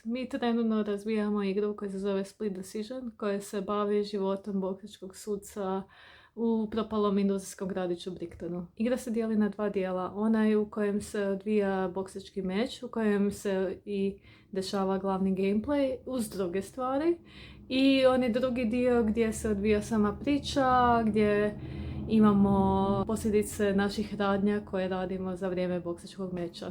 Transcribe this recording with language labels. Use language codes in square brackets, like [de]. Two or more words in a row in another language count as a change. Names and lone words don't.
[hr] Mi trenutno razvijamo igru koja se zove Split Decision, koja se bavi životom boksčkog suca u propalom industrijskom gradiću Brightonu. Igra se dijeli na 2 dijela. Onaj u kojem se odvija boksački meč, u kojem se i dešava glavni gameplay uz druge stvari. I onaj drugi dio gdje se odvija sama priča, gdje imamo posljedice naših radnja koje radimo za vrijeme boksačkog meča.